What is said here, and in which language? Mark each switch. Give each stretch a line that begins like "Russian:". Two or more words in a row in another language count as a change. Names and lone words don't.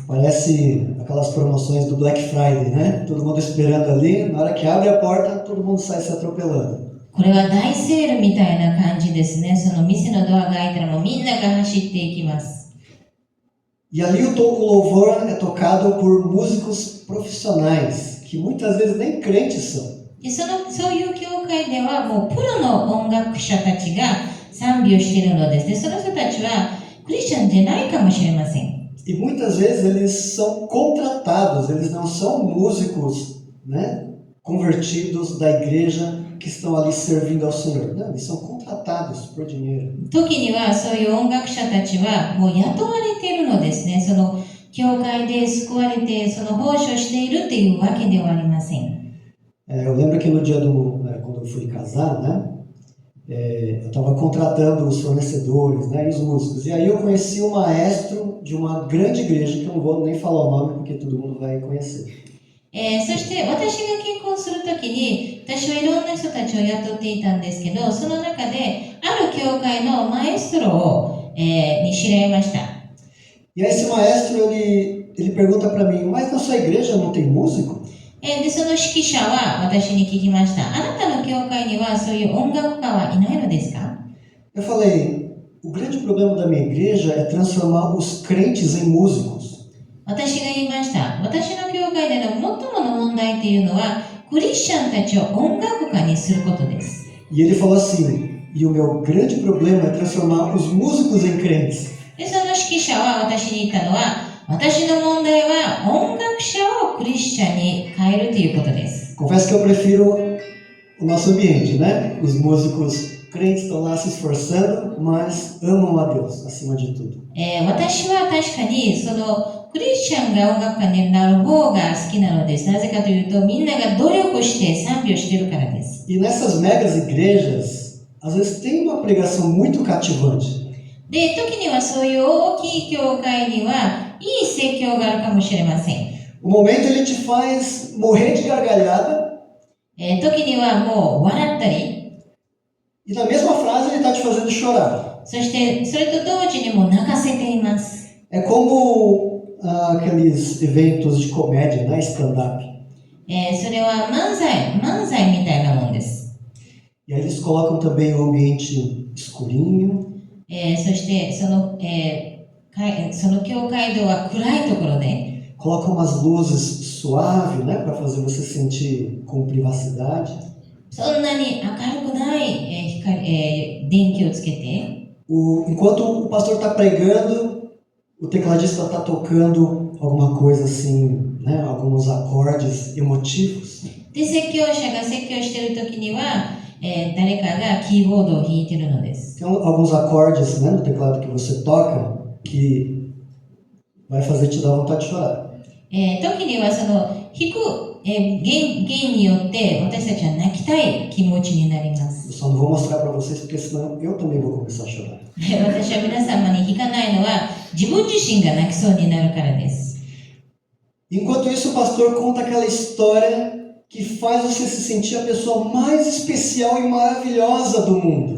Portuguese: Parece aquelas promoções do Black Friday, né? Todo mundo esperando ali, na hora que abre a porta, todo mundo sai se atropelando.
Japanese: これは大セールみたいな感じですね。その店のドアが開いたらもうみんなが走っていきます。
Portuguese: E ali o louvor é tocado por músicos profissionais, que muitas vezes nem crentes são.
Japanese: でそういう教会ではもうプロの音楽者たちが賛美をしているのです。で、その人たちはクリスチャンじゃないかもしれません。
Portuguese: E muitas vezes eles são contratados, eles não são músicos, né, convertidos da igreja que estão ali servindo ao Senhor. Não, eles são contratados por dinheiro.
Japanese: 時にはそういう音楽者たちはもう雇われているのですね。その教会で救われてその奉仕をしているというわけではありません。
Portuguese: Eu lembro que no dia quando eu fui casar, né, eu estava contratando os fornecedores, né, e os músicos. E aí eu conheci o maestro de uma grande igreja, que eu não vou nem falar o nome porque todo mundo vai conhecer.
Japanese: そして私が結婚するときに私はいろんな人たちを雇っていたんですけど、その中である教会のマエストロを、に知り合いました。
Portuguese: E aí esse maestro ele pergunta para mim, mas na sua igreja não tem músico?
Japanese: で、その指揮者は私に聞きました。あなたの教会にはそういう音楽家はいないのですか？
Portuguese: Eu falei, o grande problema da minha igreja é transformar os crentes em músicos.
Japanese: 私が言いました。私の教会での最もの問題というのは、クリスチャンたちを音楽家にすることです。
Portuguese: E ele falou assim, e o meu grande problema é transformar os músicos em crentes.
Japanese: で、その指揮者は私に言ったのは、私の問題は音楽者をクリスチャンに変えるということです。
Portuguese: Confesso que eu prefiro o nosso ambiente, né? Os músicos crentes estão lá se esforçando, mas amam a Deus acima de tudo.
Japanese: 私は確かにそのクリスチャンが音楽家になる方が好きなのです。なぜかというと、みんなが努力して賛美をしているからです。
Portuguese: E nessas megas igrejas, às vezes tem uma pregação muito cativante.
Japanese: で、時にはそういう大きい教会にはいい説教があるかもしれません。
Portuguese: O momento ele te faz morrer de gargalhada
Japanese: 時にはもう笑ったり、
Portuguese: e na mesma frase ele está te fazendo chorar.
Japanese: そしてそれと同時にも泣かせています。
Portuguese: É como aqueles eventos de comédia, né? Stand-up.
Japanese: それは漫才みたいなもんです。
Portuguese: E aí eles colocam também o ambiente escurinho.
Japanese: そしてその教会堂は暗いところで、
Portuguese: Colocam umas luzes suaves, né? Para fazer você sentir com privacidade.
Japanese: そんなに明るくない、電気をつけて、
Portuguese: Enquanto o pastor está pregando, o tecladista está tocando alguma coisa assim, né? Alguns acordes emotivos.
Japanese: で、説教者が説教しているときには、誰かがキーボードを弾いているのです。
Portuguese: Tem alguns acordes, né, no teclado que você toca que vai fazer te dar vontade de chorar.
Japanese: 時にはその弾く、弦によって私たちは泣きたい気持ちになります。
Portuguese: Eu só não vou mostrar para vocês porque senão eu também vou começar a chorar.
Japanese: 私は皆様に弾かないのは自分自身が泣きそうになるからです。
Portuguese: Enquanto isso, o pastor conta aquela história que faz você se sentir a pessoa mais especial e maravilhosa do mundo.